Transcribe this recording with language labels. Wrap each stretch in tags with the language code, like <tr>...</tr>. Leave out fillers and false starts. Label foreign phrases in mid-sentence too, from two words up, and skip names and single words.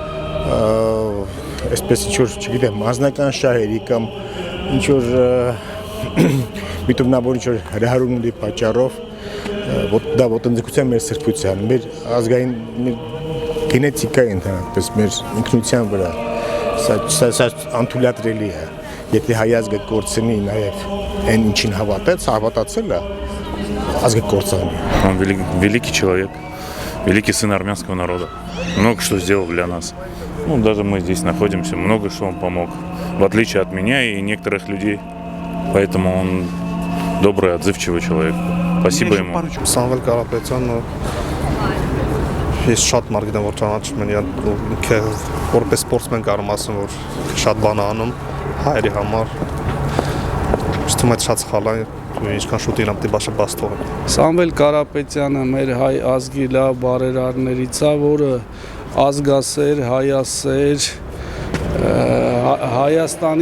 <hy>այսպես ինչ որ, չգիտեմ, անձնական շահերի կամ ինչ որ միտումնավոր ինչ որ հրահրումների պատճառով դա ոտնձգության մեր սրբության, մեր ազգային գենետիկայի ընդհանրապես մեր ինքնության վրա սա անթույլատրելի է, եթե հայ ազգը կորցնի նաև այն ինչին հավատաց, հավատացել է, ազգը կորցանի։</hy> <ru>Он великий человек, великий сын армянского народа, много что сделал для нас. Ну, даже мы здесь находимся, много что он помог, в отличие от меня и некоторых людей, поэтому он добрый, отзывчивый человек. Спасибо ему.</ru> <hy>Սամվել Կարապետյանը ես շատ մարդ գիտեմ, որ ճանաչում են, ինքը որպես սպորտսմեն կարում ասեմ, որ շատ բան է անում հայերի համար։ Իստում այդ շատ սխալ է, ինչքան շուտ իրամ տիպաշը բաց թողել։ Սամվել Կարապետյանը մեր հայ ազգի լավ բարերարներից է, որը ազգասեր, հայասեր, Հայաստանի</hy>